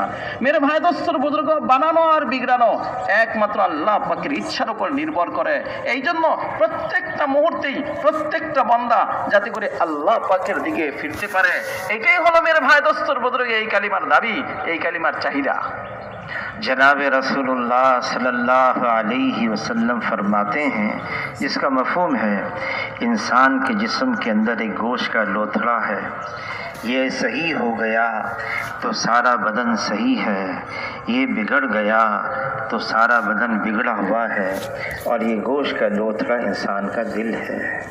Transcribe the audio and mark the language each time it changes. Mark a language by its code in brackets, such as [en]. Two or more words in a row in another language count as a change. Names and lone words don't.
[ur] میرے بھائی دوستو بزرگو, [bn] বানানো আর বিগড়ানো একমাত্র আল্লাহ পাকের ইচ্ছার উপর নির্ভর করে। এই জন্য প্রত্যেকটা মুহূর্তেই প্রত্যেকটা বান্দা যাতে করে আল্লাহ পাকের দিকে ফিরতে পারে, এটাই হলো [ur] میرے بھائی دوستو بزرگو [bn] এই কালিমার দাবি, এই কালিমার চাহিদা। [ur] جناب رسول اللہ [ar] صلی اللہ علیہ وسلم [ur] فرماتے ہیں، جس کا مفہوم ہے انسان کے جسم کے اندر ایک گوشت کا لوتھڑا ہے، یہ صحیح ہو گیا تو سارا بدن صحیح ہے، یہ بگڑ گیا تو سارا بدن بگڑا ہوا ہے، اور یہ گوشت کا لوتھڑا انسان کا دل ہے۔